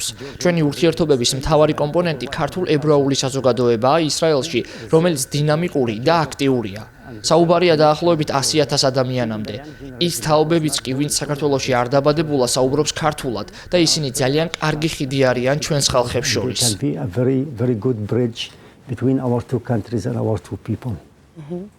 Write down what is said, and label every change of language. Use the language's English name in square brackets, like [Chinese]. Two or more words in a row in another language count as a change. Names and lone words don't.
[Georgian] ჩვენი ურთიერთობების მთავარი კომპონენტი ქართულ-ებრაული საზოგადოებაა ისრაელში, რომელიც დინამიკური და აქტიურია. საუბარია დაახლოებით 100,000 ადამიანამდე. ის თაობებიც კი, ვინც საქართველოში არ დაბადებულა, საუბრობს ქართულად და ისინი ძალიან კარგი ხიდი არიან ჩვენს ხალხებს შორის. [English] can be a very good bridge between our two countries and our two people.